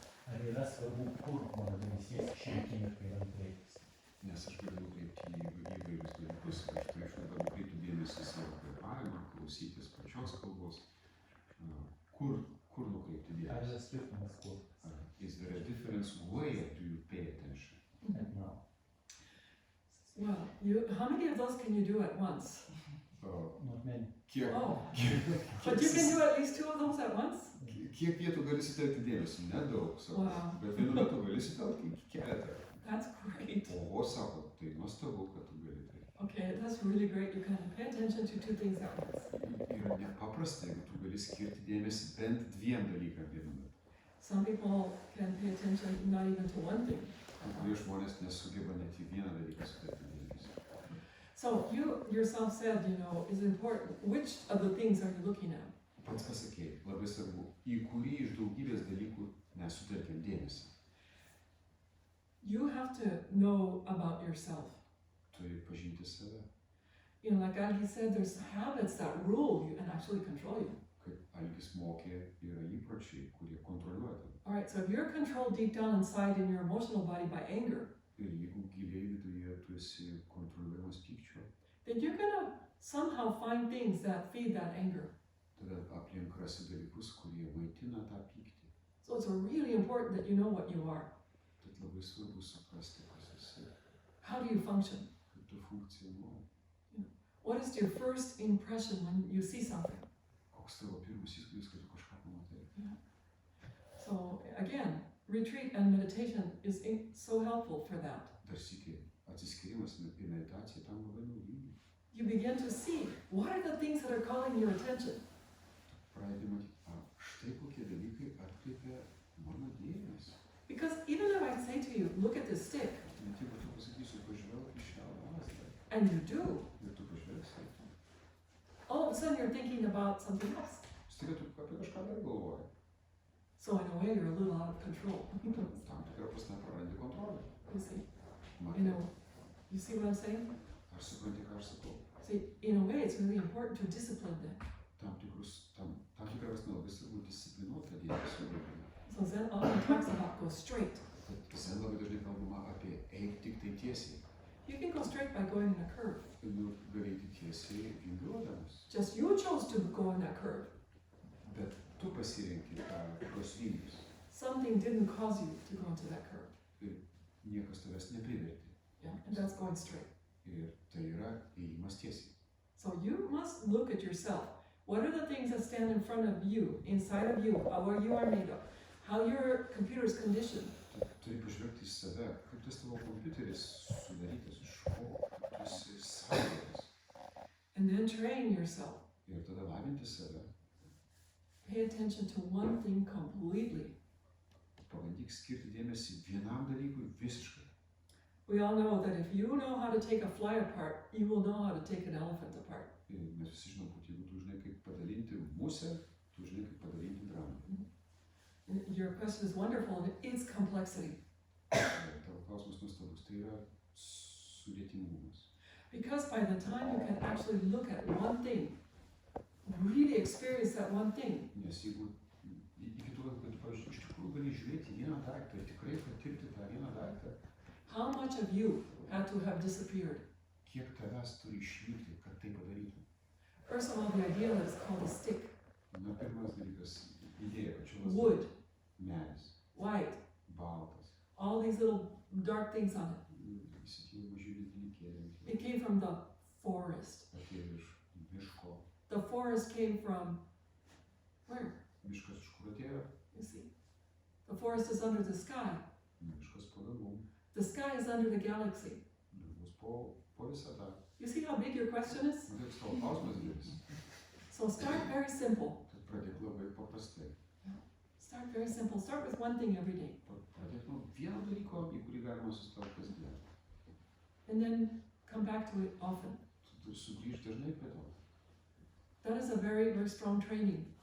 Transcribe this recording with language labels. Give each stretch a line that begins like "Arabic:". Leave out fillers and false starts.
Lithuanian: Ar yra svarbu, kur mano dėmesys šią akimirką yra nukreiptas? Nes aš galiu nukreipti į įvairius dalykus, aš turėčiau dabar nukreipti dėmesį į savo kvėpavimą, klausytis pačios kalbos. Kur nukreipti Ar dėmesį? yra skirtumas kur?
English: Is there a difference where do you pay attention? And now. Well, how many of those can you do at once? Not many.
Lithuanian: Kiek,
English: Oh, but you can do at least two of those at once?
Lithuanian: kiek vietų gali sutelkti dėmesį? Nedaug, sako.
English: Wow.
Lithuanian: Bet vienu metu gali sutelkti keletą.
English: That's great.
Lithuanian: Oho, sako, tai nuostabu, kad tu gali tai.
English: Okay, that's really great. You can pay attention to two things at once.
Lithuanian: Yra nepaprasta, jeigu tu gali skirti dėmesį bent dviem dalykam vienu metu.
English: Some people can pay attention not even to one thing.
Lithuanian: Kai kurie žmonės nesugeba net į vieną dalyką sutelkti dėmesį.
English: So you yourself said, it's important. Which of the things are you looking at?
Lithuanian: Pats pasakei, labai svarbu, į kurį iš daugybės dalykų mes sutelkiam dėmesį.
English: You have to know about yourself.
Lithuanian: Turi pažinti save.
English: Like Algis said, there's habits that rule you and actually control you.
Lithuanian: Kaip Algis mokė, yra įpročiai, kurie kontroliuoja tave.
English: All right, so if you're controlled deep down inside in your emotional body by anger,
Lithuanian: Ir jeigu giliai viduje tu esi kontroliuojamas pykčio,
English: then you're going to somehow find things that feed that anger.
Lithuanian: tada aplink rasi dalykus, kurie maitina tą pyktį.
English: So it's really important that you know what you are.
Lithuanian: Tad labai svarbu suprasti, kas esi,
English: How do you function?
Lithuanian: kaip tu funkcionuoji.
English: What is your first impression when you see something?
Lithuanian: Koks tavo pirmas įspūdis, kai tu kažką pamatai.
English: So again, retreat and meditation is so helpful for that.
Lithuanian: Dar sykį atsiskyrimas ir meditacija tam labai naudingi.
English: You begin to see what are the things that are calling your attention.
Lithuanian: Pradedi matyti, štai kokie dalykai atkreipia mano dėmesį.
English: Because even if I say to you, look at this stick,
Lithuanian: Net jeigu tu pasakysiu, pažvelk į šią lazdą,
English: and you do,
Lithuanian: ir tu pažvelgsi,
English: all of a sudden you're thinking about something else.
Lithuanian: staiga tu apie kažką dar galvoji.
English: So in a way, you're a little out of control.
Lithuanian: Tam tikrą prasme prarandi kontrolę.
English: You see,
Lithuanian: Matai,
English: you see what I'm saying?
Lithuanian: ar supranti, ką aš sakau?
English: See, in a way, it's really important to discipline them.
Lithuanian: Tam tikrą prasme labai svarbu disciplinuoti tą dėmesio laikymą.
English: So Zen often talks about go straight.
Lithuanian: Tad Zen labai dažnai kalbama apie eik tik tai tiesiai.
English: You can go straight by going in a curve.
Lithuanian: Gali eiti tiesiai vingiuodamas.
English: Just you chose to go in that curve.
Lithuanian: Bet tu pasirenki tuos vingius.
English: Something didn't cause you to go into that curve.
Lithuanian: Niekas tavęs neprivertė.
English: Yeah, and that's going straight.
Lithuanian: Ir tai yra ėjimas tiesiai.
English: So you must look at yourself. What are the things that stand in front of you, inside of you, what you are made of, how your computer is conditioned?
Lithuanian: Tu turi pažvelgti į save, kaip tas tavo kompiuteris sudarytas, iš ko tu esi sąlygotas.
English: And then train yourself.
Lithuanian: Ir tada lavinti save.
English: pay attention to one thing completely.
Lithuanian: Pabandyk skirti dėmesį vienam dalykui visiškai.
English: We all know that if you know how to take a fly apart, you will know how to take an elephant apart.
Lithuanian: Ir mes visi žinom, kad jeigu tu žinai, kaip padalinti musę, tu žinai, kaip padalinti dramblį.
English: And your question is wonderful, and it's complexity.
Lithuanian: Tavo klausimas nuostabus, tai yra sudėtingumas.
English: Because by the time you can actually look at one thing, really experience that one thing,
Lithuanian: Nes jeigu iki to, kad tu, pavyzdžiui, iš tikrųjų gali žiūrėti vieną daiktą ir tikrai patirti tą vieną daiktą,
English: how much of you had to have disappeared?
Lithuanian: kiek tavęs turi išnykti, kad tai padarytum.
English: First of all, the idea that it's called a stick,
Lithuanian: Na, pirmas dalykas, idėja, kad čia
English: wood,
Lithuanian: medis,
English: white,
Lithuanian: baltas,
English: all these little dark things on it.
Lithuanian: visi tie maži dalykėliai,
English: It came from the forest.
Lithuanian: atėjo iš miško.
English: The forest came from where?
Lithuanian: Miškas iš kur atėjo?
English: You see, the forest is under the sky.
Lithuanian: Miškas po dangum,
English: The sky is under the galaxy.
Lithuanian: dangus po visatą.
English: You see how big your question is?
Lithuanian: Matai, tavo klausimas didelis.
English: So start very simple.
Lithuanian: Tad pradėk labai paprastai.
English: Start very simple. Start with one thing every day.
Lithuanian: Pradėk nuo vieno dalyko, į kurį galima susitelkti kasdien.
English: And then come back to it often.
Lithuanian: Tu sugrįžti dažnai prie to.
English: That is a very, very strong training.